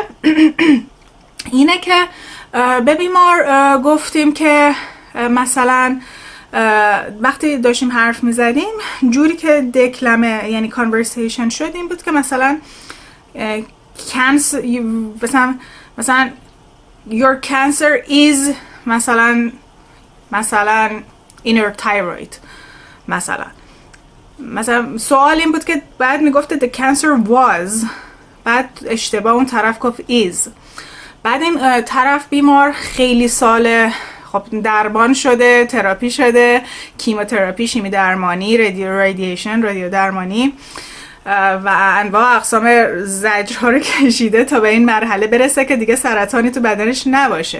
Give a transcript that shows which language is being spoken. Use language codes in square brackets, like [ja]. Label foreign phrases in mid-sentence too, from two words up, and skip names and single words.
[fa] اینه که به بیمار گفتیم که مثلا وقتی داشتیم حرف میزدیم جوری که دکلمه یعنی کانورسیشن شد این بود که مثلا مثلا [en] your cancer is [fa] مثلا [en] in your thyroid [fa] مثلا سوال این بود که بعد [en] میگفت the cancer was، [fa] بعد اشتباه اون طرف گفت is، بعد این طرف بیمار خیلی ساله خب درمان شده، تراپی شده، کیموتراپی، شیمی درمانی، رادیو درمانی و انواع اقسام زجرها رو کشیده تا به این مرحله برسه که دیگه سرطانی تو بدنش نباشه.